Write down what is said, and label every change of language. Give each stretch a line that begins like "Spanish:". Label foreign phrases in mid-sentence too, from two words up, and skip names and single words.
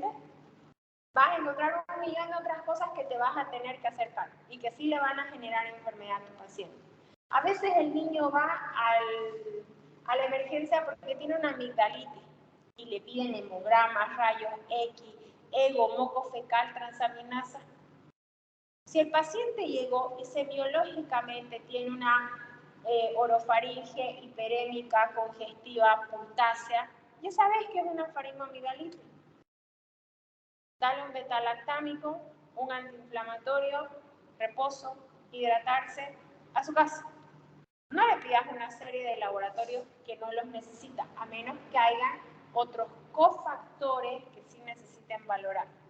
Spanish: Vas a encontrar un millón de otras cosas que te vas a tener que acercar y que sí le van a generar enfermedad a tu paciente. A veces el niño va a la emergencia porque tiene una amigdalitis y le piden hemogramas, rayos X, ego, moco fecal, transaminasa. Si el paciente llegó y semiológicamente tiene una orofaringe hiperémica, congestiva, puntácea, ya sabes que es una faringoamigdalitis. Dale un beta-lactámico, un antiinflamatorio, reposo, hidratarse, a su casa. No le pidas una serie de laboratorios que no los necesita, a menos que haya otros cofactores que sí necesiten valorar.